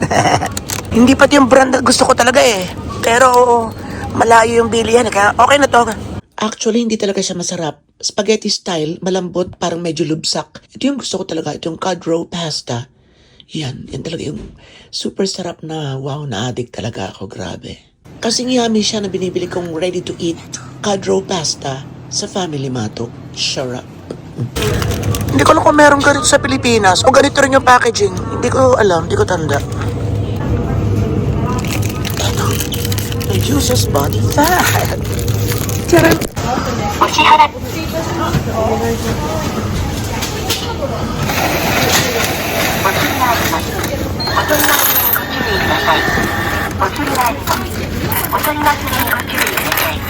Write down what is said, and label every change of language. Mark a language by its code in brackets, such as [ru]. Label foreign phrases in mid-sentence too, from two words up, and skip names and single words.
[tl] Hindi pati yung brand na gusto ko talaga eh. Pero malayo yung bilihan. Kaya okay na to. Actually, hindi talaga siya masarap. [en] Spaghetti style, [tl] malambot, parang medyo lubsak. Ito yung gusto ko talaga. Ito yung [en] cod roe pasta. [tl] Yan talaga yung super sarap na wow, na-addict talaga ako. Grabe. Kasing yummy siya na binibili kong [en] ready to eat cod roe pasta [tl] sa Family Mart. Sarap. Hindi ko alam kung meron ganito sa Pilipinas o ganito rin yung packaging. Hindi ko alam, hindi ko tanda. Ito. [en] Reduces body fat. [tl] Tara. [ja] お支払い。お釣りがあります。お取り忘れにご注意ください。